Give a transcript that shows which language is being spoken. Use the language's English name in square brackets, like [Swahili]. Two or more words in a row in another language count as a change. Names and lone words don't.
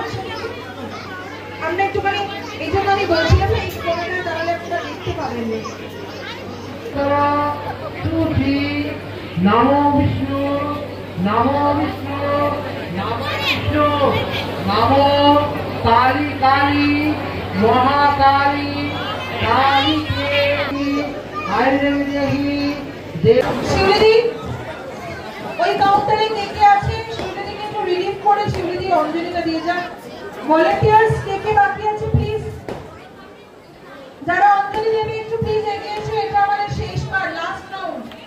[Bangla] আমরা একটুখানি এই জন্য আমি বলছিলাম না, এই কোণাটা দাঁড়ালে আপনারা দেখতে পাবেন না। [Sanskrit] नमो विष्णु नमो विष्णु नमो विष्णु नमो काली काली महाकाली काली [Bangla] শিউলিদি ওই কাউন্টারে কে কে আছেন, শিউলিদিকে একটু রিলিভ করে শিউলিদি অঞ্জলিটা দিয়ে যান। ভলান্টিয়ার্স কে কে বাকি আছে প্লিজ, যারা অঞ্জলি দেবে একটু প্লিজ এগিয়ে এসো, এটা আমাদের শেষবার [English] last round.